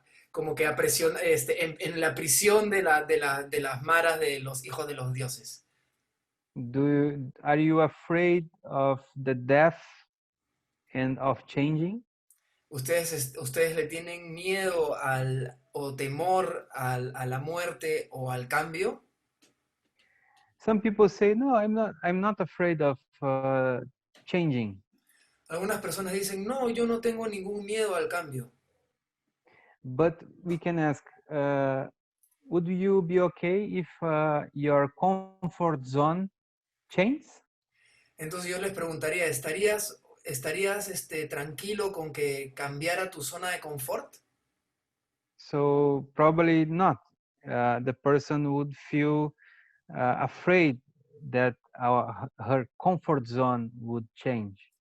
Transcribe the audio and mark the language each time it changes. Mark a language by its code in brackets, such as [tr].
[es] como que en la prisión de las maras de los hijos de los dioses. [en] Are you afraid of the death and of changing? [es] ¿Ustedes le tienen miedo o temor a la muerte o al cambio? [en] Some people say, no, I'm not afraid of changing. [es] Algunas personas dicen, no, yo no tengo ningún miedo al cambio. [en] But we can ask, would you be okay if your comfort zone changes? [es] Entonces yo les preguntaría, ¿estarías tranquilo con que cambiara tu zona de confort? [en] So probably not. The person would feel afraid that her comfort zone would change.